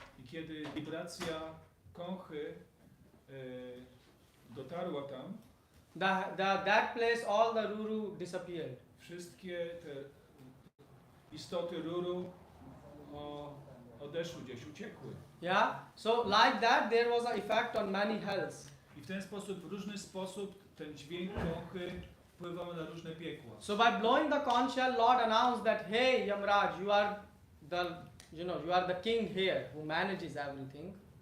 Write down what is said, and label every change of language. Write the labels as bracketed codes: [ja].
[pl] I kiedy wibracja kąchy dotarła tam, [en] that place all the ruru disappeared. [pl] wszystkie te istoty ruru odeszły gdzieś, uciekły. [en] Yeah. So like that there was an effect on many hells. [pl] I w ten sposób, w różny sposób ten dźwięk kąchy wpływał na różne piekła. [en] So by blowing the conch shell, Lord announced that, hey Yamraj, you are you are the king here who manages everything.